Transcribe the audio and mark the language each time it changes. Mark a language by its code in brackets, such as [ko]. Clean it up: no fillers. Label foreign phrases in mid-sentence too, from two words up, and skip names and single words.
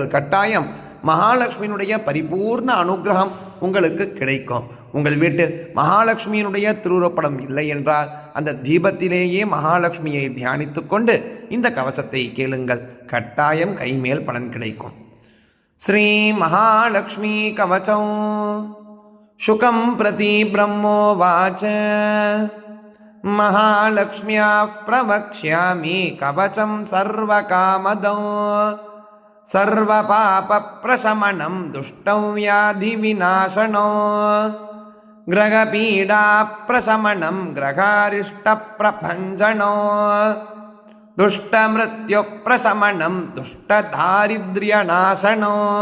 [ta] கட்டாயம் மகாலட்சுமியினுடைய பரிபூர்ண அனுகிரகம் உங்களுக்கு கிடைக்கும். உங்கள் வீட்டில் மகாலட்சுமியினுடைய திருவுருவப்படம் இல்லை என்றால் அந்த தீபத்திலேயே மகாலட்சுமியை தியானித்து கொண்டு இந்த கவசத்தை கேளுங்கள். கட்டாயம் கைமேல் பலன் கிடைக்கும். ஸ்ரீ மகாலட்சுமி கவசம். [sa] शुकं प्रति ब्रह्मोवाच महालक्ष्म्याः प्रवक्ष्यामि कवचं सर्वकामदं सर्वपापप्रशमनं दुष्टं व्याधिविनाशनं ग्रहपीडाप्रशमनं ग्रहारिष्टप्रभञ्जनं दुष्टमृत्युप्रशमनं दुष्टदारिद्र्यनाशनं